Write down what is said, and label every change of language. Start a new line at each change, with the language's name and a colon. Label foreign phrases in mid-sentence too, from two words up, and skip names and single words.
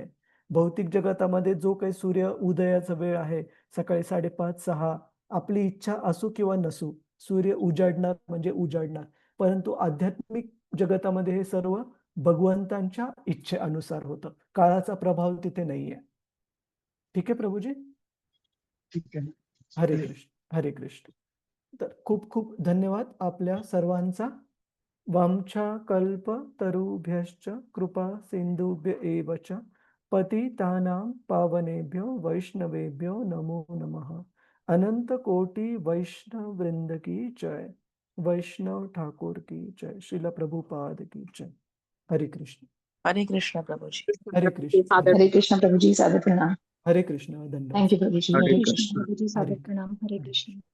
Marathi: भौतिक जगतामध्ये जो काही सूर्य उदयाचा वेळ आहे सकाळी 5:30-6, आपली इच्छा असो किंवा नसो सूर्य उजाडणार म्हणजे उजाडणार. परंतु आध्यात्मिक जगतामध्ये हे सर्व भगवंतांच्या इच्छेनुसार होतं. काळाचा प्रभाव तिथे नाहीये. ठीक आहे प्रभूजी. ठीक आहे. हरे कृष्ण, हरे कृष्ण. तर खूप खूप धन्यवाद आपल्या सर्वांचा.
Sanskrit: वामच्या कल्प तरुभ्यश्च कृपा सिंधुभ्य एव च पतितानां पावनेभ्यो वैष्णवेभ्यो नमो नमः.
Hindi: अनंत कोटि वैष्णव वृंद की जय. वैष्णव ठाकुर की जय. श्रील प्रभुपाद की जय.
Marathi: हरे कृष्ण. हरे कृष्ण प्रभुजी. हरे कृष्ण. हरे कृष्ण प्रभुजी. सादर प्रणाम. हरे कृष्ण. धन्यवाद. थँक्यू प्रभुजी. हरे हरे कृष्ण कृष्ण. प्रभूजी. सादर प्रणाम. हरे कृष्ण.